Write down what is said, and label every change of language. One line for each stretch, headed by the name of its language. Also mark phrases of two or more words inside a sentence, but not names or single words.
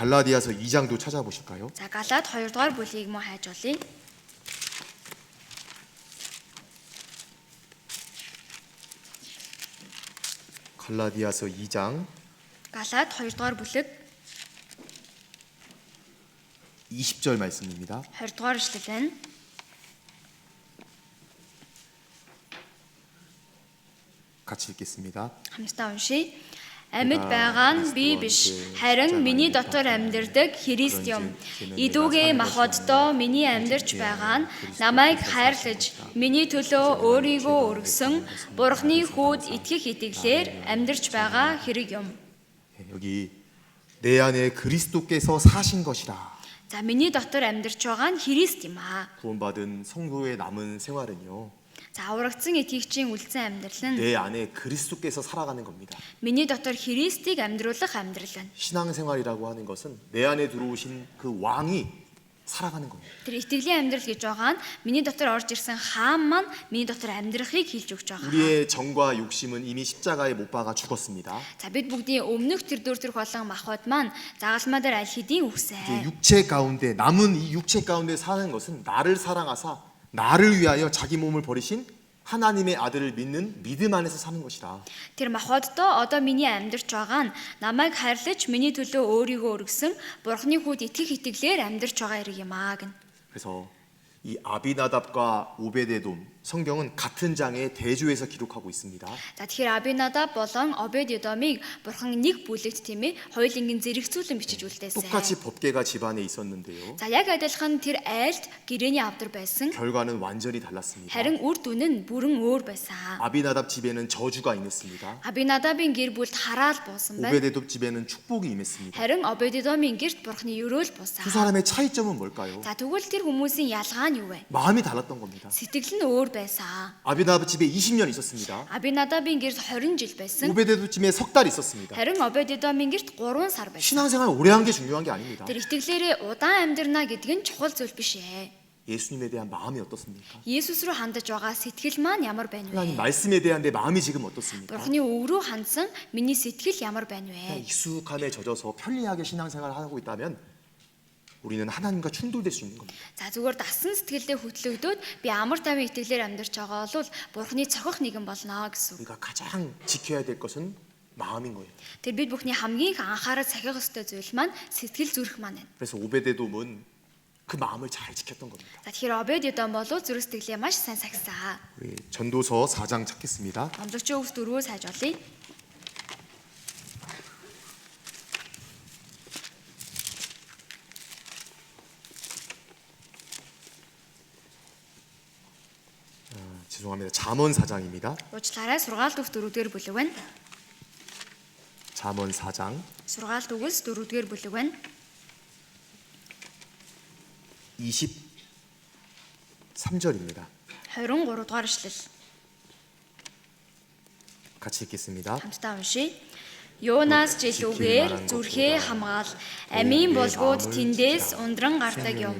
Korean: 갈라디아서 2장도 찾아보실까요?
Mongolian: За Галаад 2 дугаар бүлгийг мөн хайж олъё.
Korean: 갈라디아서 2장
Mongolian: Галаад 2 дугаар бүлэг
Korean: 20절 말씀입니다.
Mongolian: 20 дугаар эшлэл байна.
Korean: 같이 읽겠습니다.
Mongolian: Хамтдаа уншийе. Амьд байгаа нь би биш, харин миний дотор амьдардаг Христ юм. Идүүгээ махбоддоо миний амьдарч байгаа нь намайг хайрлаж, миний төлөө өөрийгөө өргөсөн Бурхны хүүд итгэх итгэлээр амьдарч байгаа хэрэг юм.
Korean: 여기 내 안에 그리스도께서 사신 것이라.
Mongolian: За миний дотор амьдарч байгаа нь Христ юм аа.
Korean: 구원받은 성도의 남은 생활은요.
Mongolian: За аврагдсан итгэгчийн үлдсэн амьдрал нь
Korean: 내 안에 그리스도께서 살아가는 겁니다.
Mongolian: миний дотор Христийг амьдруулах амьдрал байна.
Korean: 신앙생활이라고 하는 것은 내 안에 들어오신 그 왕이 살아가는 겁니다.
Mongolian: Тэр итгэлийн амьдрал гэж байгаа нь миний дотор орж ирсэн хаан маань миний дотор амьдрахыг хэлж өгч байгаа.
Korean: 우리의 정과 욕심은 이미 십자가에 못 박아 죽었습니다.
Mongolian: За бид бүгдийн өмнөх тэр дүр болон махбод маань загалмаа дээр аль хэдийн үхсэн.
Korean: 육체 가운데 남은 이 육체 가운데 사는 것은 나를 사랑하사 나를 위하여 자기 몸을 버리신 하나님의 아들을 믿는 믿음 안에서 사는 것이다.
Mongolian: Тэр махбоддоо одоо миний амьдарч байгаа нь намайг хайрлаж миний төлөө өөрийгөө өргөсөн Бурхны хүүд итгэх итгэлээр амьдарч байгаа хэрэг юм аа гэн.
Korean: 그래서 이 아비나답과 오베데돔 성경은 같은 장에 대조해서 기록하고 있습니다.
Mongolian: За тэгэхээр Абинадаб болон Обед-Едомыг Бурхан нэг бүлэгт тийм ээ хоёулангийн зэрэгцүүлэн бичиж үлдээсэн.
Korean: 똑같이 법궤가 집안에 있었는데요.
Mongolian: За яг адилхан тэр айлд гэрээний авдар байсан.
Korean: 결과는 완전히 달랐습니다.
Mongolian: Харин үр дүн нь бүрэн өөр байсан.
Korean: 아비나답 집에는 저주가 임했습니다.
Mongolian: Абинадабын гэр бүлд хараал буусан байна.
Korean: 오베데돔 집에는 축복이 임했습니다.
Mongolian: Харин Обед-Едомын гэрт Бурханы өрөөл буусан.
Korean: 두 사람의 차이점은 뭘까요?
Mongolian: За тэгвэл тэр хүмүүсийн ялгаа нь юу вэ?
Korean: 마음이 달랐던 겁니다.
Mongolian: Сэтгэл нь өөр байсан.
Korean: 아비나답 집에 20년 있었습니다.
Mongolian: Абинадабын гэрт 20 жил байсан.
Korean: 오베데돔 집에 석 달 있었습니다.
Mongolian: Харин Обед-Едомын гэрт 3 сар байсан.
Korean: 신앙생활 오래 한 게 중요한 게 아닙니다.
Mongolian: Тэр итгэлээрээ удаан амьдрна гэдэг нь чухал зүйл биш ээ.
Korean: 예수님에 대한 마음이 어떻습니까?
Mongolian: Есүс рүү хандаж байгаа сэтгэл маань ямар байна
Korean: 하나님
Mongolian: вэ?
Korean: 말씀에 대한 내 마음이 지금 어떻습니까?
Mongolian: Бурхны үг рүү хандсан миний сэтгэл ямар байна
Korean: 그냥
Mongolian: вэ?
Korean: 익숙함에 젖어서 편리하게 신앙생활을 하고 있다면 우리는 하나님과 충돌될 수 있는 겁니다.
Mongolian: За зүгээр дасан сэтгэлдээ хөтлөгдөөд би амар тайван итгэлээр амьдарч байгаа бол Бурхны цохих нэгэн болно гэсэн үг.
Korean: 우리가 가장 지켜야 될 것은 마음인 거예요.
Mongolian: Тэр бид бүхний хамгийн их анхаарал сахих ёстой зүйл маань сэтгэл зүрх маань байна.
Korean: 그래서 오베데돔은 그 마음을 잘 지켰던 겁니다.
Mongolian: За тэгэхээр Обед-Едом болов зүрх сэтгэлээ маш сайн сахисан.
Korean: 우리 전도서 4장 찾겠습니다.
Mongolian: Номлогчийн үгс 4-өөс хайж олъё.
Korean: 죄송합니다. 잠언 4장입니다.
Mongolian: Уучлаарай сургаалт үгс 4-р бүлэг байна.
Korean: 잠언 4장
Mongolian: Сургаалт үгс 4-р бүлэг байна.
Korean: 23절입니다.
Mongolian: 23 дугаар ишлэл.
Korean: 같이 읽겠습니다.
Mongolian: Хамтдаа уншийе. Юунаас жил үгээр зүрхээ хамгаал амийн болгууд тэндээс ундран гардаг юм.